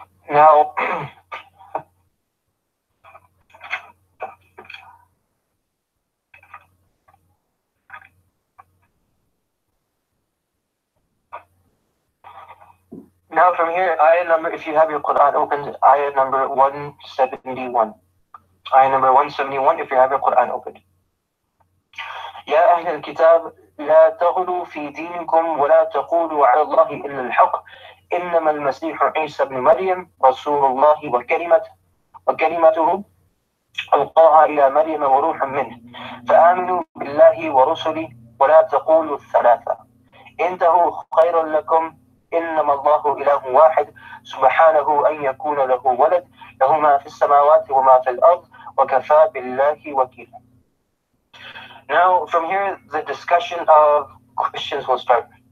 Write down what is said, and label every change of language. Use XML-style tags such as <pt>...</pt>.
<en>Now, now from here, ayah number, if you have your Quran opened, ayah number 171. Ayah number 171, if you have your Quran opened.</en> <ar>يا أهل الكتاب لا تغلوا في دينكم ولا تقولوا على الله إلا الحق إنما المسيح عيسى ابن مريم رسول الله وكلمته ألقاها إلى مريم وروح منه فآمنوا بالله ورسله ولا تقولوا الثلاثة انتهوا خيرا لكم إنما الله إله واحد سبحانه أن يكون له ولد له ما في السماوات وما في الأرض وكفى بالله وكيلا.</ar> <en>Now from here the discussion of Christians will start.</en>